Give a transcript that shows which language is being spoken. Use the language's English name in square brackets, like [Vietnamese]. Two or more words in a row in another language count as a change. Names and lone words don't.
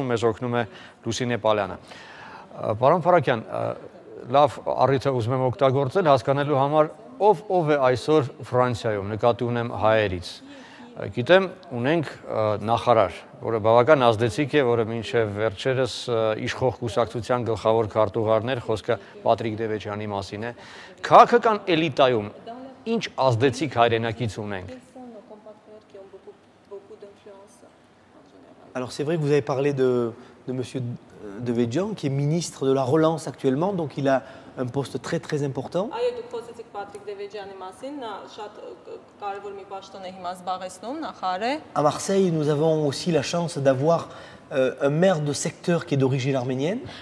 [Armenian] մեզ օգնում է Լուսինե Պալյանը։ Պարոն Փարաքյան, լավ առիթ ուզում եմ օգտագործել հասկանալու համար ով է այսօր Ֆրանսիայում, նկատի ունեմ հայերից։ Գիտեմ, ունենք նախարար, որը բավական ազդեցիկ է, որը մինչև վերջերս իշխող կուսակցության գլխավոր քարտուղարներ, խոսքը Պատրիկ Դևեջյանի մասին է։ Քաղաքական էլիտայում ինչ ազդեցիկ հայրենակից ունենք։ [French] Alors c'est vrai que vous avez parlé de monsieur Devedjian, qui est ministre de la Relance actuellement, donc il a un poste très très important. À Marseille, nous avons aussi la chance d'avoir un maire de secteur qui est d'origine arménienne.